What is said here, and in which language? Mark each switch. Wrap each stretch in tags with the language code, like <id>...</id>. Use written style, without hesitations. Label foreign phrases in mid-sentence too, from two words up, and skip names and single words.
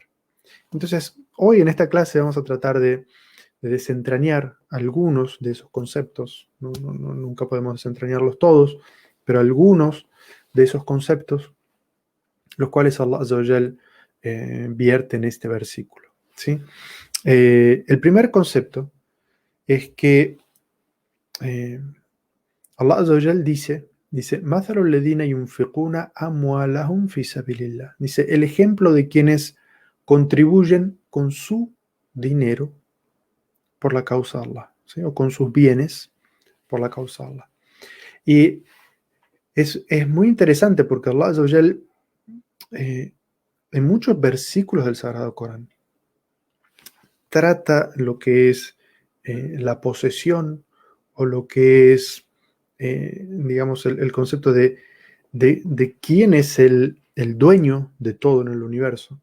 <es>Entonces, hoy en esta clase vamos a tratar de desentrañar algunos de esos conceptos. Nunca podemos desentrañarlos todos, pero algunos de esos conceptos, los cuales</es> <ar>الله عز وجل</ar> <es>vierte en este versículo. ¿Sí? El primer concepto es que</es> <ar>الله عز وجل</ar> <es>dice,</es> <ar>"مثل الذين ينفقون أموالهم في سبيل الله".</ar> <es>Dice, el ejemplo de quienes contribuyen con su dinero por la causa de Allah, ¿sí? O con sus bienes por la causa de Allah. Y es muy interesante porque</es> <ar>الله عز وجل,</ar> <es>en muchos versículos del Sagrado Corán, trata lo que es la posesión o lo que es, digamos, el concepto de quién es el dueño de todo en el universo.</es>